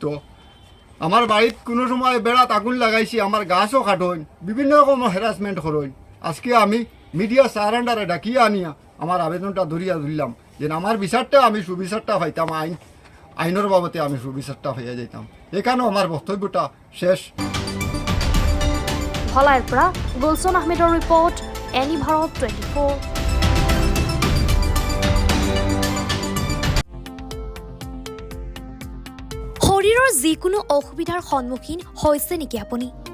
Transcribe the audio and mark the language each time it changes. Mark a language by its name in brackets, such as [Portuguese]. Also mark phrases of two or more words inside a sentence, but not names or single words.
[Sylheti] আমার বাড়িত কোনো সময় বেড়াত আগুন লাগাইছি, আমার গাছও কাটইন, বিভিন্ন রকম হ্যারাসমেন্ট করইন। আজকে আমি মিডিয়া সারান্ডারে ডাকিয়া আনিয়া আমার আবেদনটা ধরিলাম যে আমার বিচারটা আমি সুবিচারটা পাইতাম, আইনের বাবদে আমি সুবিচারটা হইয়া যাইতাম। এখানেও আমার বক্তব্যটা শেষ। [Assamese] ধলাইৰ পৰা গুলছন আহমেদৰ ৰিপৰ্ট, এনি ভাৰত 24। শৰীৰৰ যিকোনো অসুবিধাৰ সন্মুখীন হৈছে নেকি আপুনি?